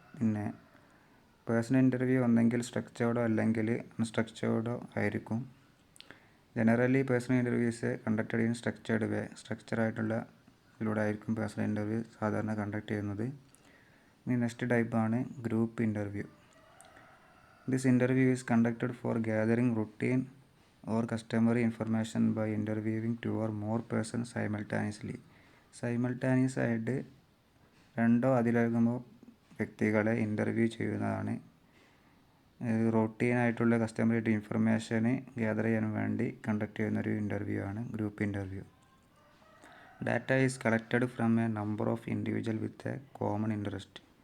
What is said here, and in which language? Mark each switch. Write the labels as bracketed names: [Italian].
[Malayalam] പിന്നെ personal interview ഒന്നെങ്കിൽ സ്ട്രക്ചേർഡോ അല്ലെങ്കിൽ അൺസ്ട്രക്ചേർഡോ ആയിരിക്കും. [English] Generally personal interviews conducted in structured way. [Malayalam] സ്ട്രക്ചറായിട്ടുള്ള ഇതിലൂടെ ആയിരിക്കും പേഴ്സണൽ ഇൻ്റർവ്യൂ സാധാരണ കണ്ടക്ട് ചെയ്യുന്നത്. ഇനി നെക്സ്റ്റ് ടൈപ്പാണ് group interview. [English] This interview is conducted four gathering routine or customary information by interviewing two or more persons simultaneously. [Malayalam] സൈമൾട്ടാനിയസ് ആയിട്ട് രണ്ടോ അതിലധികമോ വ്യക്തികളെ ഇൻ്റർവ്യൂ ചെയ്യുന്നതാണ്. റൊട്ടീനായിട്ടുള്ള കസ്റ്റമറി ഇൻഫർമേഷന് ഗ്യാദർ ചെയ്യാൻ വേണ്ടി കണ്ടക്ട് ചെയ്യുന്നൊരു ഇൻ്റർവ്യൂ ആണ് group interview. [English] Data is collected from a number of individual with a common interest.